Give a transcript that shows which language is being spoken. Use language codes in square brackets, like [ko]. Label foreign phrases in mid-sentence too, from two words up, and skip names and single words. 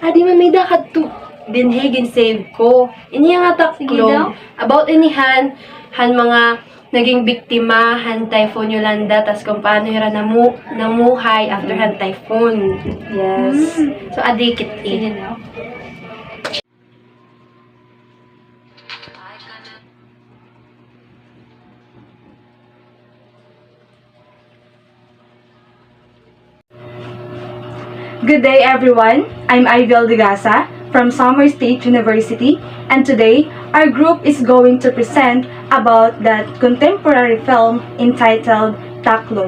[war] Di man may dakat to. Dinhegin save ko. Ini nga Sige daw. taklo. About inihan, mga naging biktima, han Typhoon Yolanda, tas kung paano hira namuhay after han typhoon. [en] Yes. [war] So, adikit Sige eh. na. [en] Good day everyone, I'm Ivel Digasa from Samar State University, and today our group is going to present about that contemporary film entitled Taklob.